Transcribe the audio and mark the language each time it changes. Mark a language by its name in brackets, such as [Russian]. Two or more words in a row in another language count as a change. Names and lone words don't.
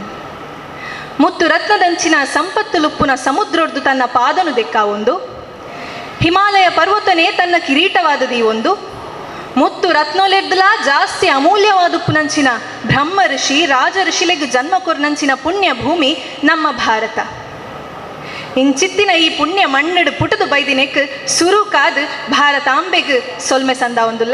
[Tulu] ಮುತ್ತು ರತ್ನದಂಚಿನ ಸಂಪತ್ತು ಲುಪ್ಪುನ ಸಮುದ್ರೊಡ್ದು ತನ್ನ ಪಾದನು ದೆಕ್ಕಾವೊಂದು, ಹಿಮಾಲಯ ಪರ್ವತನೇ ತನ್ನ ಕಿರೀಟವಾದದಿ ಒಂದು, ಮುತ್ತು ರತ್ನೊಲೆಡ್ದಲ ಜಾಸ್ತಿ ಅಮೂಲ್ಯವಾದುಪ್ಪುನಂಚಿನ ಬ್ರಹ್ಮ ಋಷಿ ರಾಜ ಋಷಿಲೆಗ್ ಜನ್ಮ ಕೊರ್ನಂಚಿನ ಪುಣ್ಯ ಭೂಮಿ ನಮ್ಮ ಭಾರತ. ಇಂಚಿತ್ತಿನ ಈ ಪುಣ್ಯ ಮಣ್ಣಡು ಪುಟದು ಬೈದಿನೆಕ್ ಸುರು ಕಾದು ಭಾರತಾಂಬೆಗ್ ಸೊಲ್ಮೆ ಸಂದ ಒಂದುಲ್ಲ.